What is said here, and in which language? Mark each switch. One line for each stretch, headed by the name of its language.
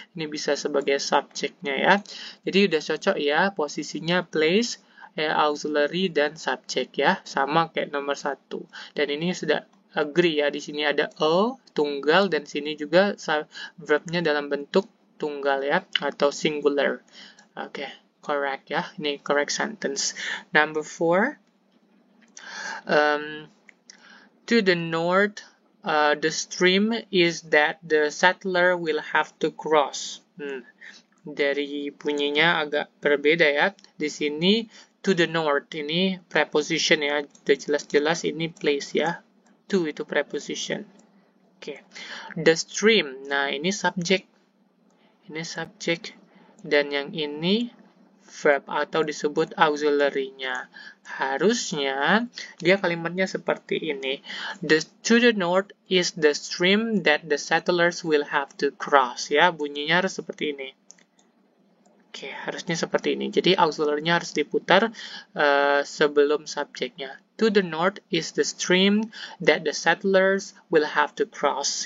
Indonesian: Ini bisa sebagai subjeknya ya. Jadi udah cocok ya posisinya place, auxiliary dan subjek ya. Sama kayak nomor 1. Dan ini sudah agree ya. Di sini ada a tunggal dan sini juga verbnya dalam bentuk tunggal ya atau singular.
English: Oke. Correct
Indonesian: ya, ini
English: correct sentence. Number 4, to the north, the stream is that the settler will have to cross.
Indonesian: Dari bunyinya agak berbeda ya. Di sini
English: to the north
Indonesian: ini preposition ya, udah jelas-jelas ini place ya. To itu preposition. Oke.
English: The stream,
Indonesian: nah ini subject. Ini subject dan yang ini verb atau disebut auxiliary-nya. Harusnya dia kalimatnya seperti ini.
English: To the north is the stream that the settlers will have to cross.
Indonesian: Ya, bunyinya harus seperti ini. Oke, harusnya seperti ini. Jadi auxiliary-nya harus diputar sebelum subjeknya.
English: To the north is the stream that the settlers will have to cross.